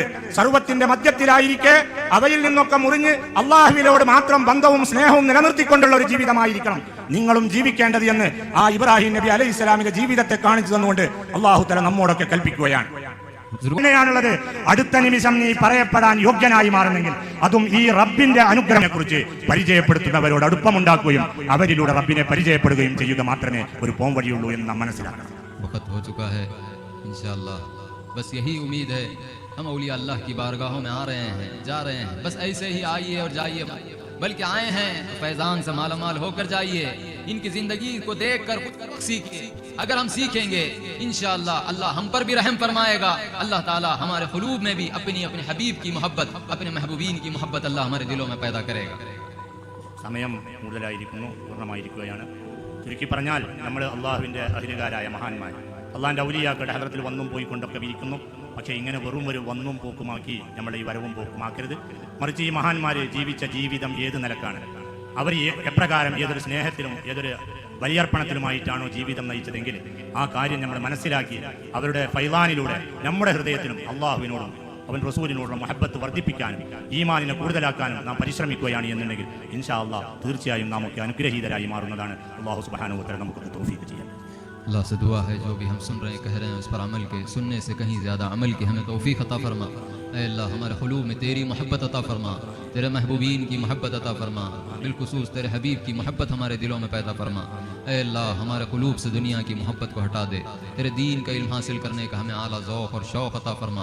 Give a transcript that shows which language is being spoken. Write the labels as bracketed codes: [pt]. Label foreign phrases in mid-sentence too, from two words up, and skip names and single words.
[ml] സർവത്തിന്റെ മധ്യത്തിലായിരിക്കെ അവയിൽ നിന്നൊക്കെ മുറിഞ്ഞ് അള്ളാഹുവിനോട് മാത്രം ബന്ധവും സ്നേഹവും നിലനിർത്തിക്കൊണ്ടുള്ള ഒരു ജീവിതമായിരിക്കണം നിങ്ങളും ജീവിക്കേണ്ടത് എന്ന് ആ ഇബ്രാഹിം നബി അലൈഹിസ്സലാമിന്റെ ജീവിതത്തെ കാണിച്ചു തന്നുകൊണ്ട് [ar] الله تعالى [ml] നമ്മോടൊക്കെ കൽപ്പിക്കുകയാണ്. ാണുള്ളത് അടുത്ത നിമിഷം നീ പറയപ്പെടാൻ യോഗ്യനായി മാറുന്നെങ്കിൽ അതും ഈ റബ്ബിന്റെ അനുഗ്രഹത്തെ കുറിച്ച് പരിചയപ്പെടുത്തുന്നവരോട് അടുപ്പമുണ്ടാക്കുകയും അവരിലൂടെ റബ്ബിനെ പരിചയപ്പെടുകയും ചെയ്യുക മാത്രമേ ഒരു പോംവഴിയുള്ളൂ എന്ന് നാം മനസ്സിലാക്കണം. [hi] बस यही उम्मीद है, हम औलिया अल्लाह की बारगाहों में आ रहे हैं, जा रहे हैं, बस ऐसे ही आइए और जाइए, बल्कि आए हैं तो फैजान से मालामाल होकर जाइए। इनकी जिंदगी को देखकर कुछ सीखिए। अगर हम सीखेंगे [ar] إن شاء الله [hi] अल्लाह हम पर भी रहम फरमाएगा। [ar] الله تعالى [hi] हमारे क़ुलूब में भी अपनी अपने हबीब की मोहब्बत, अपने महबूबीन की मोहब्बत अल्लाह हमारे दिलों में पैदा करेगा। [ml] സമയം കൂടുതലായിരിക്കുന്നു, പൂർണ്ണമായിരിക്കുകയാണ്. ചുരുക്കി പറഞ്ഞാൽ നമ്മൾ അള്ളാഹുവിൻ്റെ അഹിലുകാരായ മഹാന്മാർ, അള്ളാഹിൻ്റെ ഔലിയാക്കളുടെ ഹദ്റത്തിൽ വന്നും പോയിക്കൊണ്ടൊക്കെ ഇരിക്കുന്നു. പക്ഷേ ഇങ്ങനെ വെറും ഒരു വന്നും പോക്കുമാക്കി നമ്മുടെ ഈ വരവും പോക്കുമാക്കരുത്. മറിച്ച് ഈ മഹാന്മാർ ജീവിച്ച ജീവിതം ഏത് നിലക്കാണ്, അവർ എപ്രകാരം ഏതൊരു സ്നേഹത്തിലും ഏതൊരു ബലിയർപ്പണത്തിലുമായിട്ടാണോ ജീവിതം നയിച്ചതെങ്കിൽ ആ കാര്യം നമ്മൾ മനസ്സിലാക്കി അവരുടെ ഫൈലാനിലൂടെ നമ്മുടെ ഹൃദയത്തിലും അള്ളാഹുവിനോടും അവൻ റസൂലിനോടുള്ള മുഹബ്ബത്ത് വർദ്ധിപ്പിക്കാനും ഈമാനിനെ കൂടുതലാക്കാനും നാം പരിശ്രമിക്കുകയാണ് എന്നുണ്ടെങ്കിൽ [ar] إن شاء الله [ml] തീർച്ചയായും നാം ഒക്കെ അനുഗ്രഹീതരായി മാറുന്നതാണ്. [ar] الله سبحانه وتعالى [ml] നമുക്ക് തൗഫീഖ് ചെയ്യാം. [hi] अल्लाह से दुआ है जो भी हम सुन रहे हैं, कह रहे हैं, उस पर अमल के, सुनने से कहीं ज़्यादा अमल की हमें तौफीक अता फरमा। ऐ अल्लाह हमारे क़ुलूब में तेरी मोहब्बत अता फरमा, तेरे महबूबीन की मोहब्बत अता फरमा, बिलखुसूस तेरे हबीब की मोहब्बत हमारे दिलों में पैदा फरमा। ऐ अल्लाह हमारे क़ुलूब से दुनिया की मोहब्बत को हटा दे, तेरे दीन का इल्म हासिल करने का हमें आला ज़ौक़ और शौक़ अता फरमा।